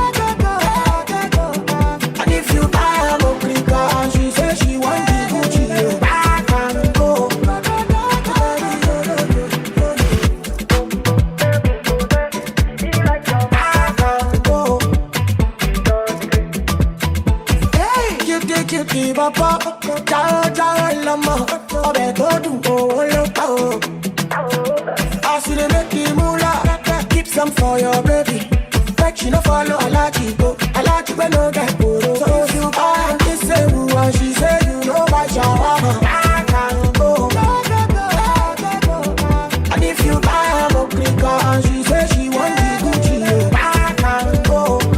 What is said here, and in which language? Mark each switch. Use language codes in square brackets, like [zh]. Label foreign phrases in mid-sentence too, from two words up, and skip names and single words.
[pcm] And if you buy a Mokrika and she say she want the Gucci, I can go. Keep up, lama, [yo] ọbẹ̀ tó dùn owó ló pa o. [pcm] As you dey make the moolah, keep some for your baby. Make she no follow Alaji go, Alaji wey no get poro. So if you buy this ewu and she say you no buy shawarma, I can go. And if you buy a Mokrika and she say she want the Gucci, I can go.